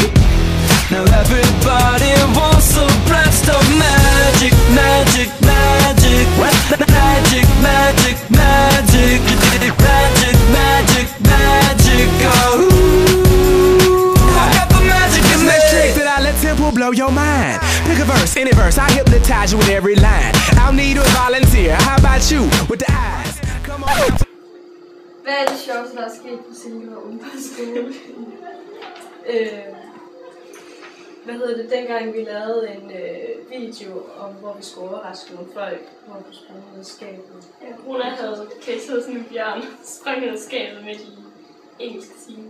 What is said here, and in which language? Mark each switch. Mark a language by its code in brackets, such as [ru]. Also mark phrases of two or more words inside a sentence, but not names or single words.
[en] Now everybody wants a blast of magic, magic, magic, magic, magic, magic, magic, magic, magic, oh. I got the magic in me. Trick that I let tempo blow your mind. Pick a verse, any verse, I hypnotize you with every line. I'll need a volunteer. How about you with the eyes? Come on. [da] Hvad er det sjoveste, der er sket på Silkeborg Ungdomsskole? Hvad hedder det, dengang vi lavede en video om, hvor vi skulle overraske nogle folk, hvor vi sprang ned i skabet. Ja, Bruna havde kæsset sådan en bjørn, sprang ned i skabet midt i engelsk time.